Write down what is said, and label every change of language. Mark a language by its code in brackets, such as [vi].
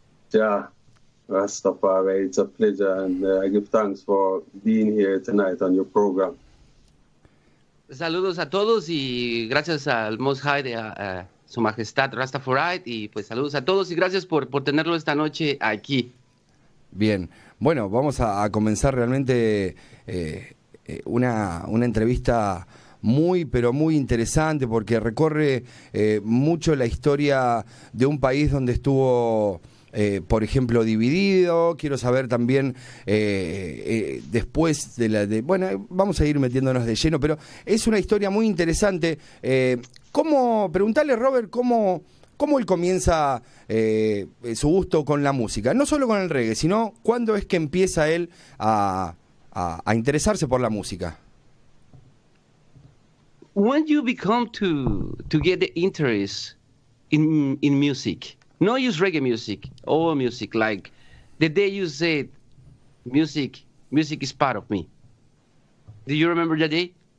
[en] Yeah, Rastafari, it's a pleasure, and I give thanks for being here tonight on your program. [es] Saludos a todos y gracias al Most High de Su Majestad Rastafari, y pues saludos a todos y gracias por tenerlo esta noche aquí. Bien, bueno, vamos a comenzar realmente una entrevista muy, pero muy interesante porque recorre mucho la historia de un país donde estuvo, por ejemplo, dividido. Quiero saber también después bueno, vamos a ir metiéndonos de lleno, pero es una historia muy interesante. Preguntarle, Robert, cómo él comienza su gusto con la música, no solo con el reggae, sino cuándo es que empieza él a interesarse por la música. [en] When you become to get the interest in music, not use reggae music, all music, like the day you said, music is part of me. Do you remember that day?